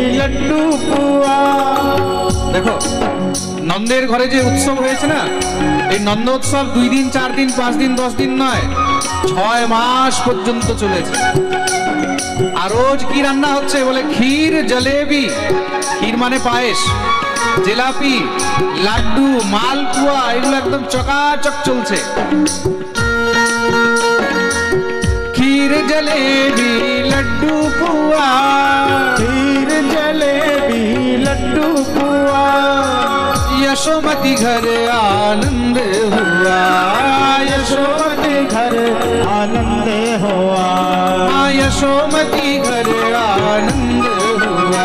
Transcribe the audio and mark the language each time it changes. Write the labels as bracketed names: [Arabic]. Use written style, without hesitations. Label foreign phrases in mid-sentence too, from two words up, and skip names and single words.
[Hindi] लड्डू पुआ। [Bangla] দেখো নন্দের ঘরে যে উৎসব হয়েছে না, এই নন্দ উৎসব 2 দিন 4 দিন 5 দিন 10 দিন নয়, 6 মাস পর্যন্ত চলেছে। আর রোজ কি রান্না হচ্ছে বলে [Hindi] खीर जलेबी, [Bangla] ক্ষীর মানে পায়েস, জিলাপি, লাড্ডু, মালপুয়া, এগুলো একদম চকাচক চলছে। [Hindi] खीर जलेबी লड्डू पुआ, खीर जलेबी लड्डू पुआ। यशोमती घर आनंद हुआ, यशोमती घर आनंद हुआ। यशोमती घर आनंद हुआ।